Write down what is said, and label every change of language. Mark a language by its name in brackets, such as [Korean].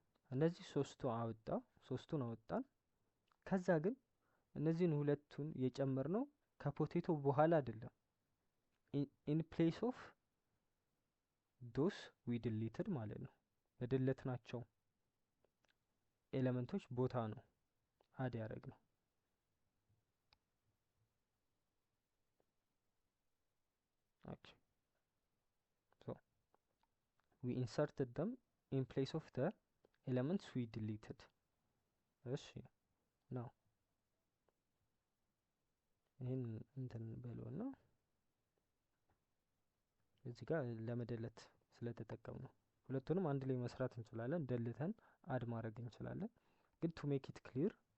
[Amharic] እነዚህ ሶስቱን አወጣን። ከዛ ግን እነዚህን ሁለቱን የጨመርነው ከፖቴቶ በኋላ አይደለም፣ [English] ኢን ፕሌስ ኦፍ ዶስ ዊ ዲሊትድ [Amharic] ማለት ነው። በደለትናቸው ኤሌመንቶች ቦታ ነው አድ ያደረግነው። [English] Okay, so we inserted them in place of the elements we deleted. [Amharic] እሺ now ይህን እንትን በለውና እዚህ ጋር ለመደለት ስለተጠቀም ነው ሁለቱንም አንድ ላይ መስራት እንችላለን ደልተን አድ ማድረግ እንችላለን ግን [English] to make it clear